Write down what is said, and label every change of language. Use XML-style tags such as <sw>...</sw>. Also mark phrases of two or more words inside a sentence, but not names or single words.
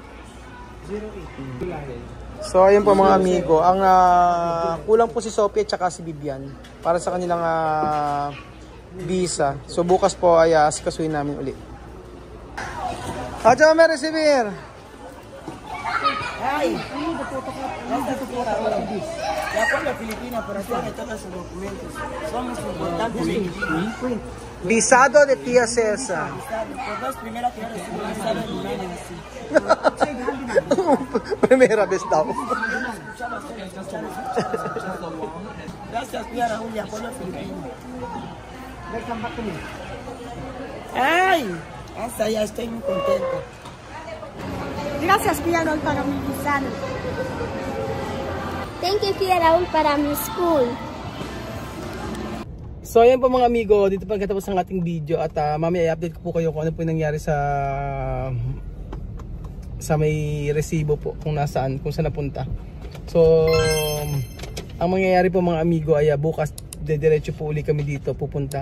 <tl>08. So ayun po mga amigo, ang kulang po si Sophie at saka si Bibian para sa kanilang visa. So bukas po ay asikasuhin namin ulit. At saka may receiver. Ay,</tl> <es>ya por la Filipina, pero aquí me tocan sus documentos. Somos importantes. Visado de Tía César. Por dos primeras que recibo visado en un año así.</es> <tl>Primera vez daw.</tl> <es>Gracias, Pia Raúl, y apoyo filipino. Ay, hasta ya estoy muy contento. Gracias, Pia Raúl, para mi visado.</es> <en>Thank you,</en> <es>Pia Raúl, para mi school.</es> <tl>So ayan po mga amigo, dito pa katapos ang ating video at mamaya i-update ko po kayo kung ano po yung nangyari sa may resibo po, kung nasaan, kung saan napunta. So ang mangyayari po mga amigo ay bukas diretso po uli kami dito pupunta.</tl>